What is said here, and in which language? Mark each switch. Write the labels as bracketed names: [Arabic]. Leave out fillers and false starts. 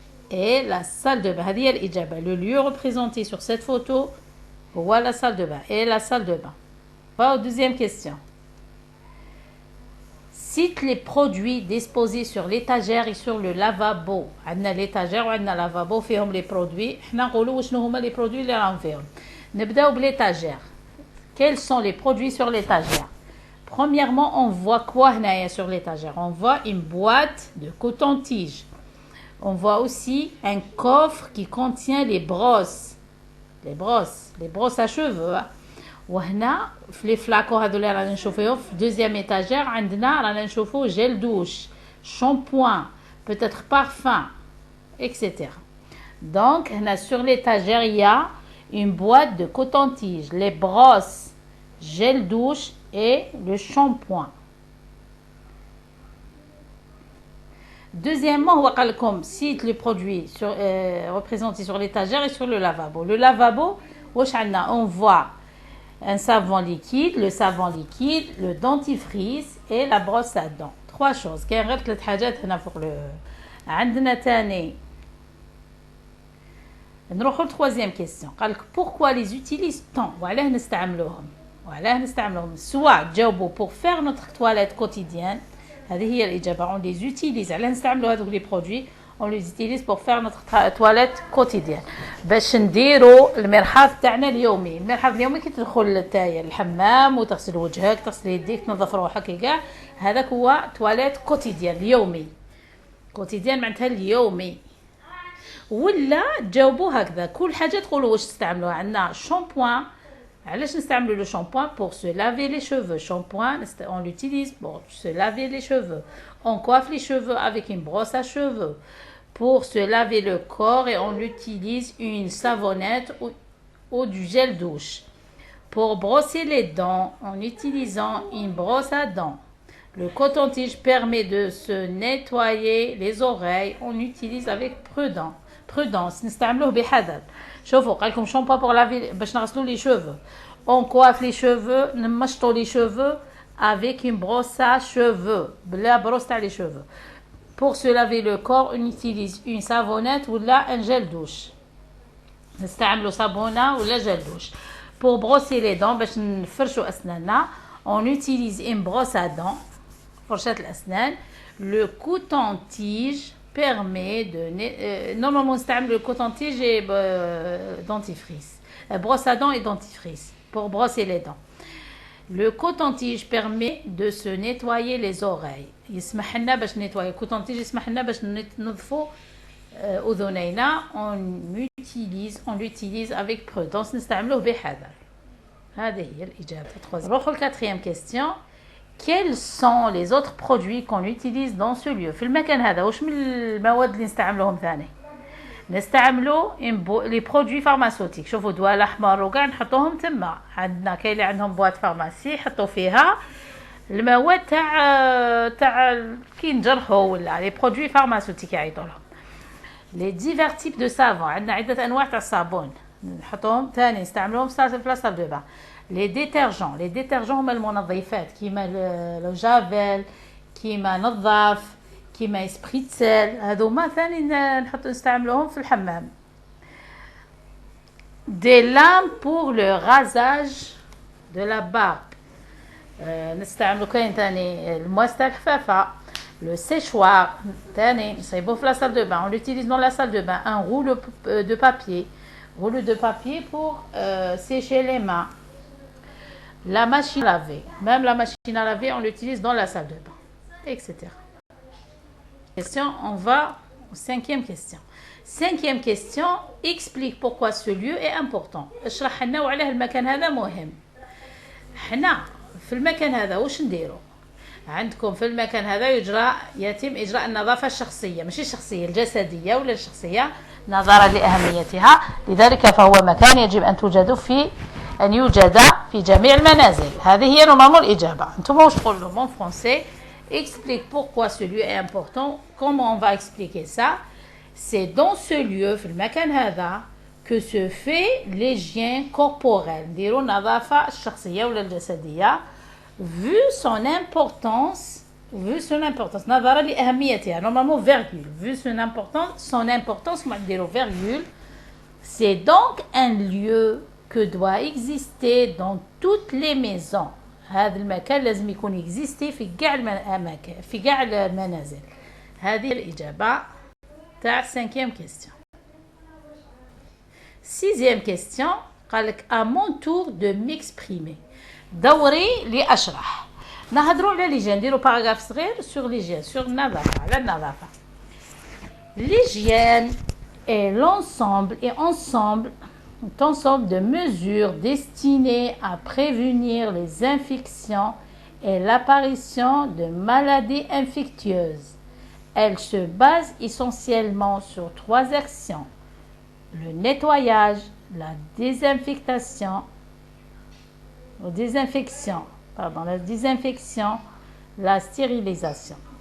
[French] Et la salle de bain. Le lieu représenté sur cette photo, voilà la salle de bain. Et la salle de bain. On va aux deuxième question. Cite les produits disposés sur l'étagère et sur le lavabo. [Arabic] عندنا [French] l'étagère [Arabic] وعندنا [French] lavabo [Arabic] فيهم [French] les produits. [Arabic] احنا نقولوا وشنو هما [French] les produits [Arabic] اللي راهم فيهم. نبداو بليتاجير. [French] Quels sont les produits sur l'étagère? Premièrement, on voit quoi هنايا sur l'étagère? On voit une boîte de coton-tige. On voit aussi un coffre qui contient les brosses. Les brosses à cheveux. [Arabic] وهنا في لي فلاكو هذو اللي رانا نشوفوهم في دوزيام ايتاجير عندنا رانا نشوفو جيل دوش شامبوان [French] peut-être parfum etc. Donc هنا sur l'étagère il y a une boîte de coton-tige, les brosses, gel douche et le shampoing. Deuxièmement, [Arabic] هو قال لكم [French] cite les produits représentés sur l'étagère et sur le lavabo. Le lavabo [Arabic] واش عندنا? [French] On voit un savon liquide, le savon liquide, le dentifrice et la brosse à dents. Trois choses. [Arabic] كاين غير ثلاث حاجات هنا فوق عندنا تاني. نروحوا للترويزيام كيسيون. قال لك [French] pourquoi les utilise-t-on? [Arabic] وعلاه نستعملوهم؟ سواء تجاوبوا [French] pour faire notre toilette quotidienne. [Arabic] هذه هي الإجابة. [French] On les utilise. [Arabic] علاه نستعملوا هذوك [French] les produits. On les utilise pour faire notre toilette quotidienne. [Arabic] باش نديروا المرحاض تاعنا اليومي. المرحاض اليومي كي تدخل نتايا الحمام وتغسل وجهك تغسل يديك تنظف روحك كاع هذاك هو تواليت كوتيديان اليومي. كوتيديان معناتها اليومي. ولا تجاوبوا هكذا كل حاجه تقولوا واش تستعملوها. عندنا شامبوان. علاش نستعملوا لو شامبوان؟ [French] pour se laver les cheveux. Shampoing on l'utilise pour se laver les cheveux. On coiffe les cheveux avec une brosse à cheveux. Pour se laver le corps et on utilise une savonnette ou du gel douche. Pour brosser les dents en utilisant une brosse à dents. Le coton-tige permet de se nettoyer les oreilles. On utilise avec prudence. [Arabic] نستعملوه بحذر. شوفوا قال لكم شامبو [French] pour laver [Arabic] باش نغسلوا [French] les cheveux. On coiffe les cheveux, [Arabic] نمشطوا [French] les cheveux avec une brosse à cheveux. [Arabic] بلا [French] brosse [Arabic] تاع [French] les cheveux. Pour se laver le corps, on utilise une savonnette ou là un gel douche. [Arabic] نستعملوا صابونة ولا [French] gel douche. Pour brosser les dents [Arabic] باش نفرشوا أسناننا, [French] on utilise une brosse à dents. [Arabic] فرشاة الأسنان. [French] Le coton-tige permet de normalement [Arabic] نستعمل [French] le coton-tige et dentifrice. Brosse à dents et dentifrice pour brosser les dents. Le coton-tige permet de se nettoyer les oreilles. [Arabic] يسمح لنا باش نتوايا. coton-tige يسمح لنا باش ننظفوا أذنينا. [French] On l'utilise avec prudence. [Arabic] نستعملوه بحذر. هذه هي الإجابة. نروحوا للquatrième question. [French] Quels sont les autres produits qu'on utilise dans ce lieu? [Arabic] في المكان هذا واش من المواد اللي نستعملوهم ثاني؟ نستعملوا لي برودوي فارماسيوتيك. شوفوا دواء الاحمر وكاع نحطوهم تما. عندنا كاين اللي عندهم بواط فارماسي يحطوا فيها المواد تاع كي نجرحوا ولا لي برودوي فارماسيوتيك يعيطوا لهم. لي ديفير تيب دو سافون. عندنا عده انواع تاع الصابون نحطوهم ثاني نستعملوهم في لاصال دو بان. لي ديترجون هما المنظفات كيما لو جافيل كيما نظاف كيما اسبريتسيل. هذوما ثاني نستعملوهم في الحمام. [French] des lames pour le rasage de la barbe. [Arabic] نستعملو كاين ثاني المواس تاع الحفافه. [French] Le séchoir, c'est beau pour la salle de bain. On l'utilise dans la salle de bain. Un rouleau de papier. Rouleau de papier pour sécher les mains. La machine à laver. Même la machine à laver, on l'utilise dans la salle de bain. Etc. On va aux cinquième question. Cinquième question, explique pourquoi ce lieu est important. [Arabic] اشرح لنا وعلاه المكان هذا مهم. حنا في المكان هذا واش نديرو؟ عندكم في المكان هذا يتم إجراء النظافة الشخصية، مش الشخصية الجسدية ولا الشخصية، نظرا لأهميتها. لذلك فهو مكان يجب أن يوجد في جميع المنازل. هذه هي نورمالمون الإجابة. أنتم واش تقولوا لهم [French] en français? Explique pourquoi ce lieu est important. Comment on va expliquer ça? C'est dans ce lieu, [Arabic] في المكان هذا, [French] que se fait l'hygiène corporelle. [Arabic] نديرو النظافة الشخصية ولا الجسدية. [French] Vu son importance, [Arabic] نظرا لأهميتها, [French] normalement virgule, vu son importance, virgule, c'est donc un lieu que doit exister dans toutes les maisons. [Arabic] هذا المكان لازم يكون يكزيستي في كاع الأماكن في كاع المنازل. هذه الإجابة تاع 5e question. [French] 6e question [Arabic] قال لك [French] à mon tour de m'exprimer. [Arabic] دوري لأشرح. نهضروا على ليجين نديروا باراغراف صغير [French] sur l'hygiène, [Arabic] sur النظافة, على النظافة. [French] L'hygiène est l'ensemble de mesures destinées à prévenir les infections et l'apparition de maladies infectieuses. Elle se base essentiellement sur 3 actions: le nettoyage, la désinfection, la stérilisation.